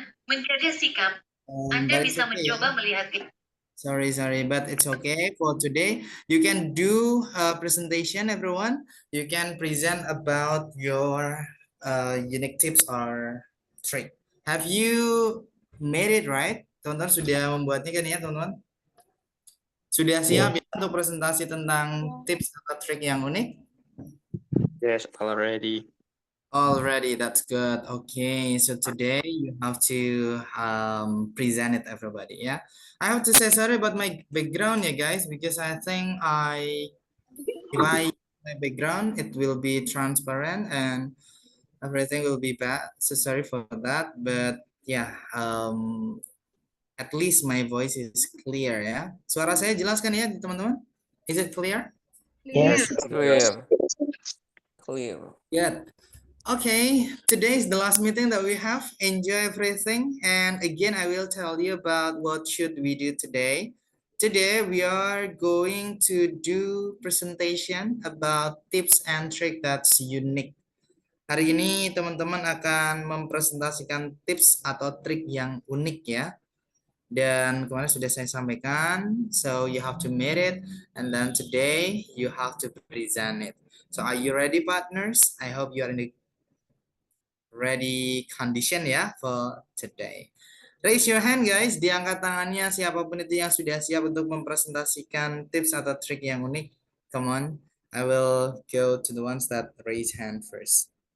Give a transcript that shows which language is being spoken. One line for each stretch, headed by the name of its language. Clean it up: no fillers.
Indonesian: menjaga sikap.
English: but
Indonesian: Anda
English: it's
Indonesian: bisa
English: okay ya.
Indonesian: mencoba melihat
English: Sorry, but it's okay for today. You can do a presentation, everyone. You can present about your unique tips or trick. Have you made it right?
Indonesian: Teman-teman sudah membuatnya kan ya, teman-teman? Sudah siap ya untuk presentasi tentang tips atau trik yang unik?
English: Yes, already. Already, that's good. Okay, so today you have to present it everybody, yeah. I have to say sorry about my background, yeah, guys, because I think if I my background, it will be transparent and everything will be bad. So sorry for that, but yeah, at least my voice is clear, ya.
Indonesian: Suara saya jelas kan ya, teman-teman?
English: Is it clear? Yes, Clear. clear. Good. Okay, today is the last meeting that we have. Enjoy everything. And again, I will tell you about what should we do today. Today, we are going to do presentation about tips and trick that's unique.
Indonesian: Hari ini teman-teman akan mempresentasikan tips atau trik yang unik ya. Dan kemarin sudah saya sampaikan,
English: so you have to meet it, and then today you have to present it. So are you ready, partners? I hope you are in the ready condition ya for today. Raise your hand guys,
Indonesian: diangkat tangannya siapapun itu yang sudah siap untuk mempresentasikan tips atau trik yang unik.
English: Come on, I will go to the ones that raise hand first.